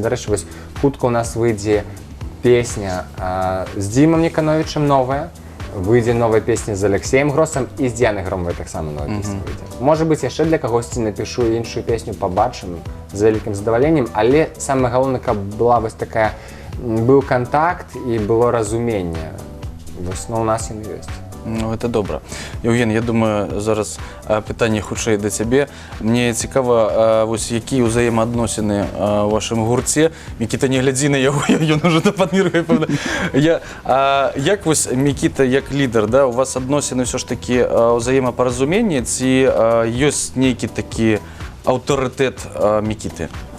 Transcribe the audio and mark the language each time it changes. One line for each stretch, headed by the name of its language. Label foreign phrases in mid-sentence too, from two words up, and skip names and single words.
Belarusian: Дарэчы, вось хутка у нас выйдзе песня з Димом Никоновичем новая, выйдзе новая песня з Алексеем Гросом і з Діанай Громовай таксама новая песня выйдзе. Можа быць, яшчэ для кагосьці напішу іншую песню, пабачым з вялікім задаваленнем, але самае галоўнае, каб была вось такая, быў кантакт і было разуменне. Вось, у нас ён ёсць. Ну, это добра. Євген, я думаю, зараз питання хутчэй да цябе. Мне цікава, вось які ўзаемаадносіны ў вашым гурце. Мікіта, не глядзі на яго, ён ужо нападміргае, пэўна. Як вось Мікіта, як лідар, да, у вас адносіны ўсё ж такі ўзаемапаразуменне, ці ёсць нейкі такі аўтарытэт Мікіты?